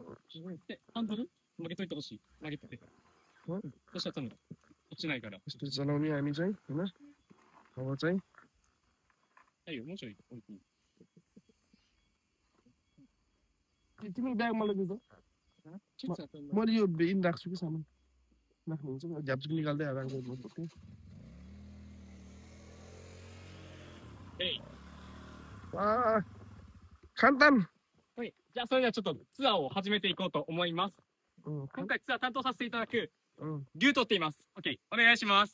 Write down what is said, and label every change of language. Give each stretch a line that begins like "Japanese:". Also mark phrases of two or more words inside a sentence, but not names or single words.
Nepali: यस्तो चलाउने हामी चाहिँ होइन अब चाहिँ तिमी ब्याग मलाई दिन्छ मैले यो इन राख्छु कि सामान राख्नुहुन्छ झ्याप्चुक निकाल्दै आएर 簡単。
Japanese: はい。じゃあ、それではちょっとツアーを始めていこうと思います。今回ツアー担当させていただく、リュウトって言います。OK。お願いします。